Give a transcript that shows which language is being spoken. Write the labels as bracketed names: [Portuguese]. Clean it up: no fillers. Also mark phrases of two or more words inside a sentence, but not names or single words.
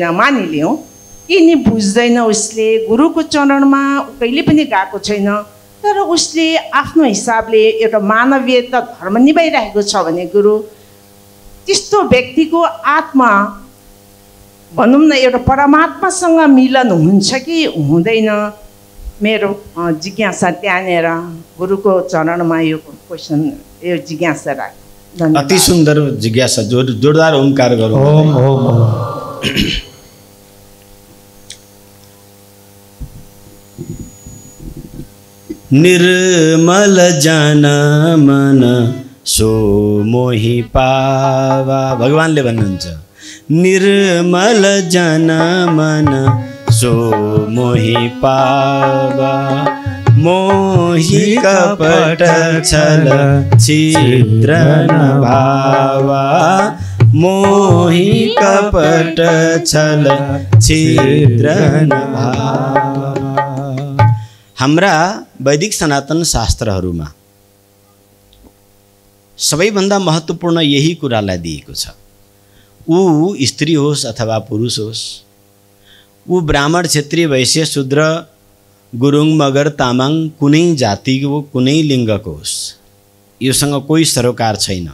[Nepali] मानिलिउँ केही नै बुझ्दैन, उसले गुरुको चरणमा कहिले पनि गएको छैन, तर उसले आफ्नो हिसाबले एउटा मानवीयता धर्म निभाइरहेको छ भने गुरु त्यस्तो व्यक्तिको आत्मा भनौँ न एउटा परमात्मासँग मिलन हुन्छ कि हुँदैन, मेरो जिज्ञासा त्यहाँनिर गुरुको चरणमा यो क्वेसन, यो जिज्ञासा राख्यो। अति सुन्दर जिज्ञासा। जोरदार ओमकार गरौँ। ओम ओम ओम। [Awadhi] निर्मल जन मन सो मोहि पावा, [Nepali] भगवानले भन्नुहुन्छ [Awadhi] निर्मल जन मन सो मोहि पावा, मोहि कपट छल छिद्र न भावा, [Nepali] मोहि कपट छल छिद्र न भावा। हाम्रा वैदिक सनातन शास्त्रहरूमा सबैभन्दा महत्त्वपूर्ण यही कुरालाई दिएको छ। ऊ स्त्री होस् अथवा पुरुष होस्, ऊ ब्राह्मण, क्षत्रिय, वैश्य, शूद्र, गुरुङ, मगर, तामाङ, कुनै जातिको कुनै लिङ्गको होस्, योसँग कोही सरोकार छैन।